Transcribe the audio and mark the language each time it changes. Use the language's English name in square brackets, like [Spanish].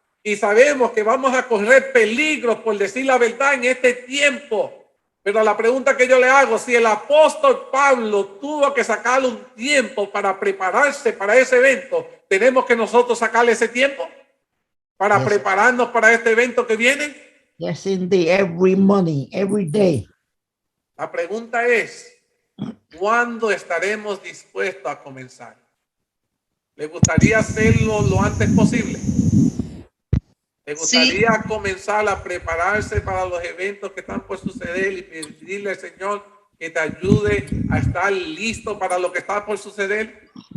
[Spanish] Y sabemos que vamos a correr peligros por decir la verdad en este tiempo. Pero la pregunta que yo le hago, si el apóstol Pablo tuvo que sacarle un tiempo para prepararse para ese evento, ¿tenemos que nosotros sacarle ese tiempo para prepararnos para este evento que viene? [English] Yes, indeed. Every morning, every day. [Spanish] La pregunta es, ¿cuándo estaremos dispuestos a comenzar? ¿Le gustaría hacerlo lo antes posible? ¿Le Sí, gustaría comenzar a prepararse para los eventos que están por suceder y pedirle al Señor que te ayude a estar listo para lo que está por suceder?